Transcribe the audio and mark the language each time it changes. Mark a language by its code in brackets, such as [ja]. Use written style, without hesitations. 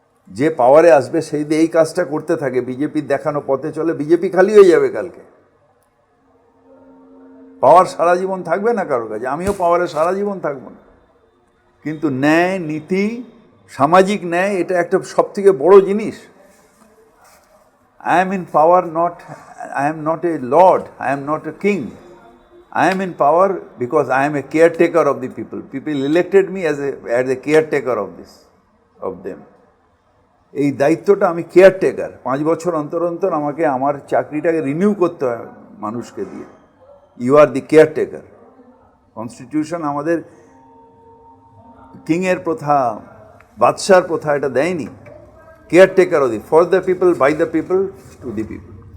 [bn] যে পাওয়ারে আসবে সেই যদি এই কাজটা করতে থাকে, বিজেপির দেখানো পথে চলে, বিজেপি খালি হয়ে যাবে কালকে। পাওয়ার সারা জীবন থাকবে না কারোর কাছে, আমিও পাওয়ারে সারা জীবন থাকবো না। কিন্তু ন্যায়, নীতি, সামাজিক ন্যায়, এটা একটা সব থেকে বড় জিনিস। [en] I am in power not, I am not a lord, I am not a king. I am in power because I am a caretaker of the people. People elected me as a caretaker of this, of them. [bn] এই দায়িত্বটা আমি caretaker. 5 বছর অন্তর অন্তর আমাকে আমার চাকরিটাকে renew করতে হয় মানুষকে দিয়ে। [en] You are the caretaker. [bn] Constitution আমাদের কিংয়ের প্রথা, বাদশার প্রথা এটা দেয়নি। [en] Caretaker of the, for the people, by the people, to the people.